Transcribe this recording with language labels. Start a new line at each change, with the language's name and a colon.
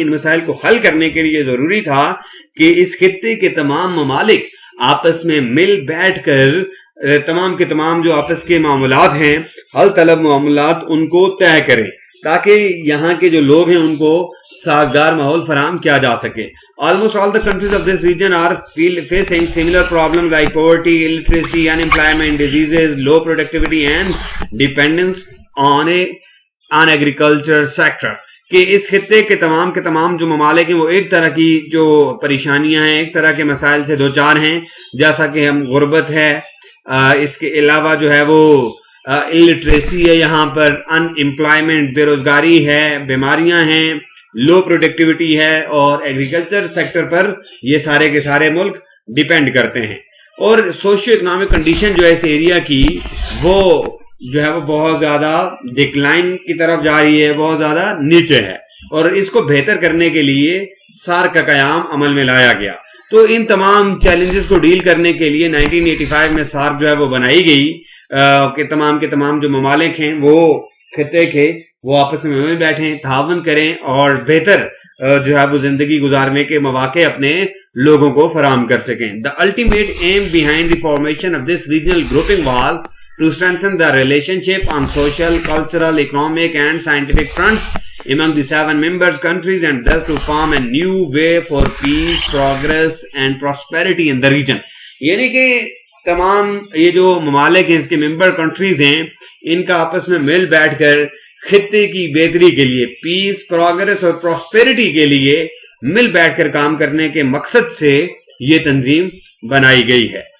Urdu: ان مسائل کو حل کرنے کے لیے ضروری تھا کہ اس خطے کے تمام ممالک آپس میں مل بیٹھ کر تمام کے تمام جو آپس کے معاملات ہیں، حل طلب معاملات، ان کو طے کریں تاکہ یہاں کے جو لوگ ہیں ان کو سازگار ماحول فراہم کیا جا سکے.
English: Almost all the countries of this region are facing similar problems like poverty, illiteracy, unemployment, diseases, low productivity and dependence on agriculture sector.
Urdu: کہ اس خطے کے تمام جو ممالک ہیں وہ ایک طرح کی جو پریشانیاں ہیں، ایک طرح کے مسائل سے دوچار ہیں، جیسا کہ ہم غربت ہے، اس کے علاوہ جو ہے وہ الٹریسی ہے، یہاں پر ان امپلائمنٹ، بے روزگاری ہے، بیماریاں ہیں، لو پروڈکٹیوٹی ہے، اور ایگریکلچر سیکٹر پر یہ سارے کے سارے ملک ڈیپینڈ کرتے ہیں. اور سوشیو اکنامک کنڈیشن جو ہے اس ایریا کی وہ جو ہے وہ بہت زیادہ ڈکلائن کی طرف جا رہی ہے، بہت زیادہ نیچے ہے، اور اس کو بہتر کرنے کے لیے سارک کا قیام عمل میں لایا گیا. تو ان تمام چیلنجز کو ڈیل کرنے کے لیے 1985 میں سارک جو ہے وہ بنائی گئی کہ تمام کے تمام جو ممالک ہیں وہ خطے کے وہ آپس میں مل بیٹھیں، تعاون کریں، اور بہتر جو ہے وہ زندگی گزارنے کے مواقع اپنے لوگوں کو فراہم کر سکیں.
English: The ultimate aim behind the formation of this regional grouping was to strengthen the relationship on social, cultural, economic and scientific fronts among the 7 members countries, and thus to form a new way for peace, progress and prosperity in the region.
Urdu: یعنی کہ تمام یہ جو ممالک ہیں اس کے member countries ہیں، ان کا آپس میں مل بیٹھ کر خطے کی بہتری کے لیے، پیس، پروگرس اور پراسپیرٹی کے لیے مل بیٹھ کر کام کرنے کے مقصد سے یہ تنظیم بنائی گئی ہے.